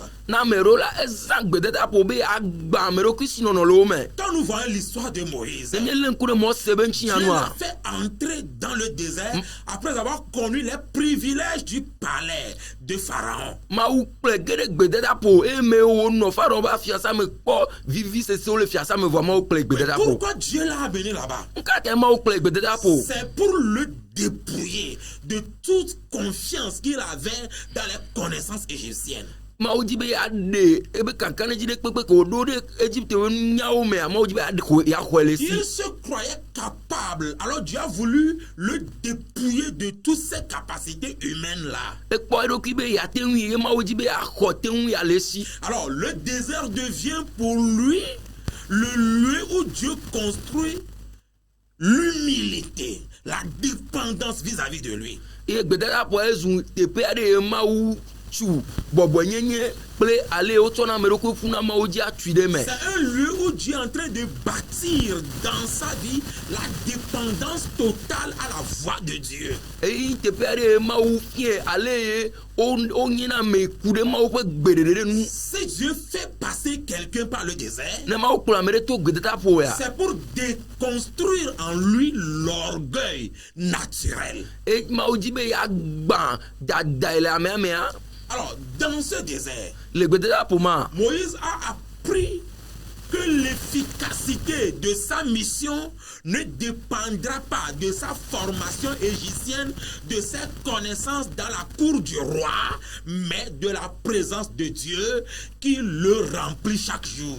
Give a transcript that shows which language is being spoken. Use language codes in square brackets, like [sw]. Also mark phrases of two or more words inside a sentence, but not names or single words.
[ee] Na ame ɖewo la ezã gbededaƒo be agba ame ɖokui si nɔnɔ le wo me. [fr] Quand nous voyons l'histoire de Moïse, [ee] Ne míelé ŋku ɖe Mose be ŋuti [fr] Dieu [ee] nyanua. [fr] l'a fait entrer dans le désert après avoir connu les privilèges du palais de Pharaon. [ee] Mawu kplɔe ge ɖe gbededaƒo eye mewo wònɔ Farao ƒe afiasa me kpɔ vivi sesewo le fiasa me vɔa Mawu kplɔe gbededaƒo. [fr] Pourquoi Dieu l'a amené là-bas? [ee] Nkate Mawu kplɔe gbededaƒo. [fr] C'est pour le dépouiller de toute confiance qu'il avait dans les connaissances égyptiennes. [ee] Mawu di be yaɖe ebe kankanedzi ɖe kpekpe ko wòɖo ɖe Egypte ƒe nyawo mea Mawu di be yaxɔe le si. [fr] Il se croyait capable. Alors Dieu a voulu le dépouiller de toutes ses capacités humaines-là. [ee] Ekpɔ eɖokui be yeate ŋui eye Mawu di be yaxɔ te ŋu yale si. [fr] Alors le désert devient pour lui le lieu où Dieu construit l'humilité, la dépendance vis-à-vis de lui. [ee] Eye gbededaƒo ezu teƒe aɖe ye Mawu tsu bɔbɔnyenye kple ale wotsɔna ame ɖokui ƒuna Mawu dzi atui ɖe me. [fr] C'est un lieu où Dieu est en train de bâtir dans sa vie la dépendance totale à la voix de Dieu. [ee] Eyi teƒe aɖe ye Mawu fie ale ye wonyina ame ku ɖe Mawu ƒe gbeɖeɖe ɖe nu. [fr] Si Dieu fait passer quelqu'un par le désert, [ee] Ne Mawu kplɔ ame ɖe to gbededaƒo ya. [fr] c'est pour déconstruire en lui l'orgueil naturel. [ee] Eye Mawu di be yeagbã dada le amea [fr] Alors, dans ce désert, [ee] le gbededaƒo ma. [fr] Moïse a appris que l'efficacité de sa mission ne dépendra pas de sa formation égyptienne, de ses connaissances dans la cour du roi, mais de la présence de Dieu qui le remplit chaque jour.